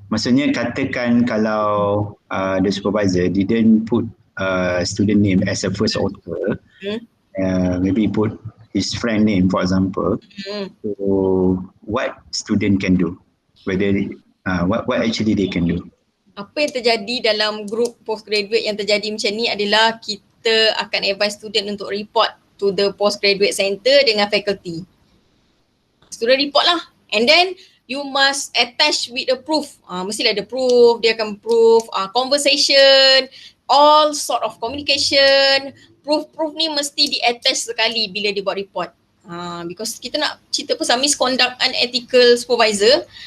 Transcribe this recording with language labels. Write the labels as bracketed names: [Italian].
[Malay] Maksudnya katakan kalau [English] the supervisor didn't put student name as a first author, maybe put his friend name for example. So what student can do? Whether what actually they can do? [Malay] Apa yang terjadi dalam group postgraduate yang terjadi macam ni adalah kita akan advise student untuk [English] report to the postgraduate center [Malay] dengan faculty. [English] Student report [Malay] lah, [English] and then you must attach with a proof. [Malay] Mestilah ada proof, dia akan proof conversation, [English] all sort of communication. [Malay] Proof ni mesti di-attach sekali bila dia buat report. [English] Because [Malay] kita nak cerita pasal misconduct unethical supervisor.